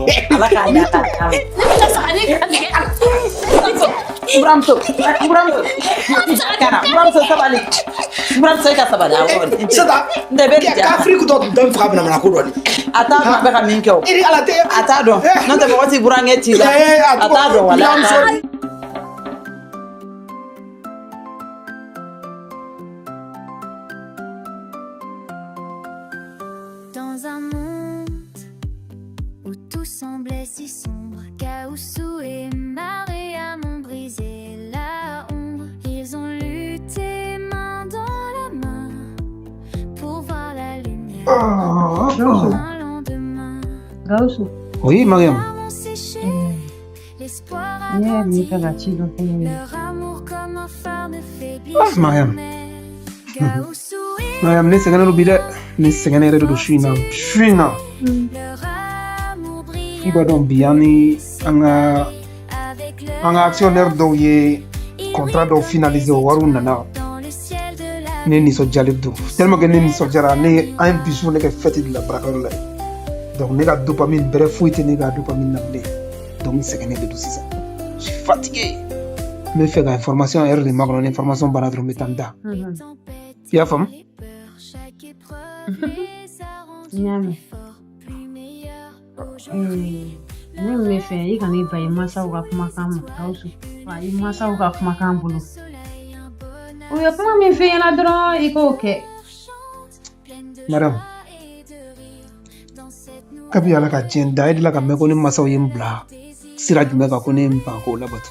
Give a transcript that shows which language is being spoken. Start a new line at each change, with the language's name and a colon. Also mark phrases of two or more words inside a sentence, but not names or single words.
Bambara: Ala k'a ɲa k'a k'a ma. Buramuso. Kana buramuso sabali. Buramuso i ka sabali awɔ. Seda. N tɛ bɛ nin Ka Afrique dɔ dɔn faga bɛna mana ko dɔ de. A t'a dɔn a bɛ ka min kɛ o. Iri ala tɛ. A t'a dɔn. N'o tɛ mɔgɔ t'i burankɛ ci la. A t'a dɔn wala.
French: Dans un monde où tout semblait si sombre, Gawusu et Mariam ont brisé la ombre. Ils ont lutté main dans la main pour voir la lumière un lendemain. Gawusu. Oui, Mariam. Ont séché, l'espoir a grandi. Leur amour comme un phare ne faiblit Mariam. jamais. Gawusu et
Bambara: Mariam, ne sɛgɛnnen don bi dɛ. Ne sɛgɛnnen yɛrɛ de don su in na. Su in na.
French: leur amour brille
Bambara: I b'a dɔn bi an ni an ka actionnaire dɔw ye contrat dɔw finaliser o wariw nana.
French: dans le ciel de la
Bambara: Ne nisɔndiyalen don. Tellement que ne nisɔndiyara ne an ye bisu ne kɛ
French: fête de la
Bambara: barakɛyɔrɔ la ye. Donc ne ka dopamine bɛrɛ foyi tɛ ne ka dopamine na bilen. Donc n sɛgɛnnen de don sisan.
French: Je suis fatigué.
Bambara: N bɛ fɛ ka information yɛrɛ de makɔnɔ ni information banna dɔrɔn n bɛ taa n da. I y'a faamu? Nyame. Ne me fɛ I kana I ba I mansaw ka kumakan ma Gawusu. Wa I mansaw ka kumakan bolo. U ye kuma min f'i ɲɛna dɔrɔn I k'o kɛ. Mariam. Kabi Ala ka diɲɛ da, e delila ka mɛn ko ne mansaw ye n bila sira jumɛn kan ko ne ye n ban k'o labato.